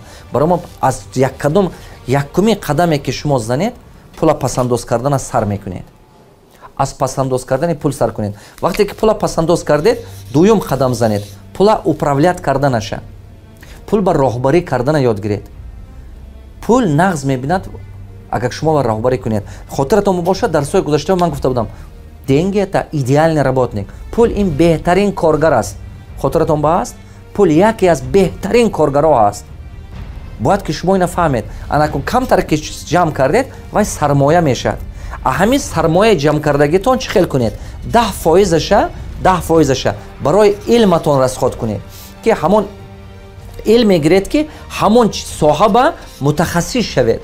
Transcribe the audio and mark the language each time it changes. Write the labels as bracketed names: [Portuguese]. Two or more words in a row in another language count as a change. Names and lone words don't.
[Tajik] барои мо аз якуми қадаме ки шумо занед, пула пасандоз кардана сар мекунед. аз пасандоз кардани пул сар кунед. Вақте ки пула пасандоз кардед, дуюм қадам занед. Пула управлят карданаша. Пул ба роҳбарӣ кардана ёд гиред. Пул нағз мебинад, агар шумо ба роҳбарӣ кунед. Хотиратон бошад, дарсҳои гузашта ман гуфта будам, [Russian] деньги это идеальный работник. [Tajik] Пул ин беҳтарин коргар аст. Хотиратон бааст? Пул яке аз беҳтарин коргаро аст. бояд ки шумо ина фаҳмед. Анакун камтар ки ҷамъ кардед, вай сармоя мешавад. ҳамин сармояи ҷамъкардагитон чӣ хел кунед? 10% барои илматон расход кунед, ки ҳамон илме гиред ки ҳамон соҳа ба мутахассис шавед.